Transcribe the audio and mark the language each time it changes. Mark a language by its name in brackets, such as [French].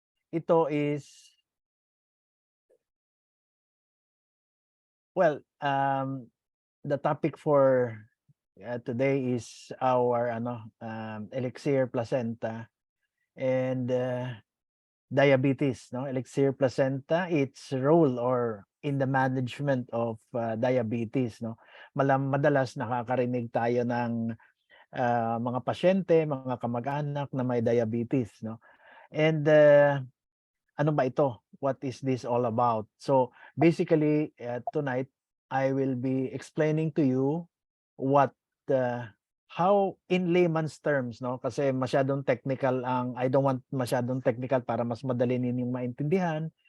[English] Ito is, well, the topic for today is our elixir placenta and diabetes, no? Elixir placenta, its role or in the management of diabetes, no? [Filipino] Madalas nakakarinig tayo ng mga pasyente, mga kamag-anak na may diabetes, no? [English] And [Filipino] ano ba ito? [English] What is this all about? So basically tonight I will be explaining to you what how in layman's terms, no? [Filipino] Kasi masyadong technical [English] I don't want [Filipino] masyadong technical para mas madali ninyong maintindihan.